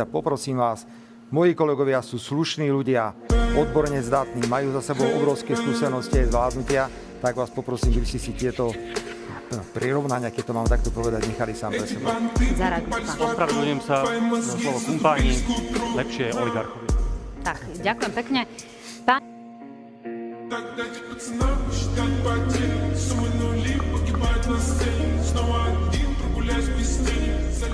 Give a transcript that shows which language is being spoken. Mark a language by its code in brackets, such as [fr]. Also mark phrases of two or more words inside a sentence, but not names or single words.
[sk] Poprosím vás, moji kolegovia sú slušní ľudia, odborne zdatní, majú za sebou obrovské skúsenosti aj zvládnutia, tak vás poprosím, že by si tieto prirovnania, keď to mám takto povedať, nechali sám pre seba. Ospravedlňujem sa za slovo kumpáni, lepšie oligarchovia. Tak, ďakujem pekne. [ru] Погибать на сцене, снова один, прогуляюсь без тени.